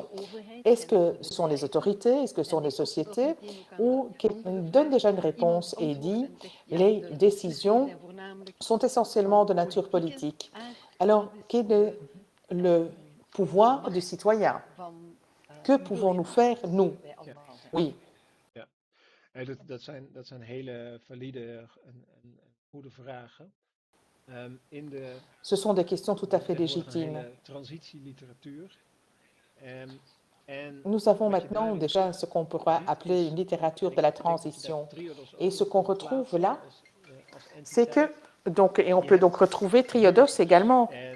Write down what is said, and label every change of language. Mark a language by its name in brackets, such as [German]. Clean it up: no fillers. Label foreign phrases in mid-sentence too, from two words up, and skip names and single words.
[French] Est-ce que ce sont les autorités, est-ce que ce sont les sociétés, ou qui donne déjà une réponse et dit les décisions sont essentiellement de nature politique. Alors, quel est le pouvoir du citoyen? Que pouvons-nous faire, nous? Oui. [Dutch] Dat zijn hele valide en goede vragen. [French] Ce sont des questions tout à fait légitimes. Nous avons maintenant déjà ce qu'on pourra appeler une littérature de la transition. Et ce qu'on retrouve là, c'est que, et on peut donc retrouver Triodos également.